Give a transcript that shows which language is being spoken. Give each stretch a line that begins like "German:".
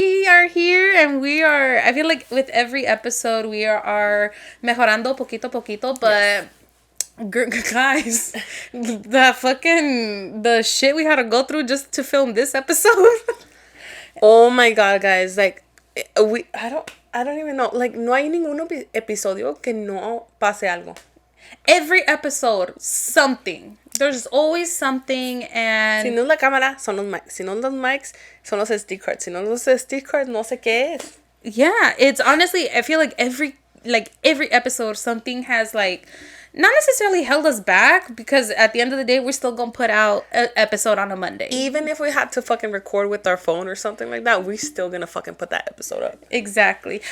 English: We are here and I feel like with every episode we are
Spanish: mejorando poquito poquito,
English: but guys, the shit we had to go through just to film this episode. Oh my god, guys, like I don't even know, like
Spanish: no hay ningún episodio que no pase algo.
English: Every episode, something. There's always something, and
Spanish: si no es la cámara, son los mics. Si no los mics, son los SD cards. Si no los SD cards, no sé qué es.
English: Yeah, it's honestly, I feel like every episode, something has like not necessarily held us back, because at the end of the day, we're still gonna put out an episode on a Monday. Even if we had to fucking record with our phone or something like that, we're still gonna fucking put that episode up. Exactly.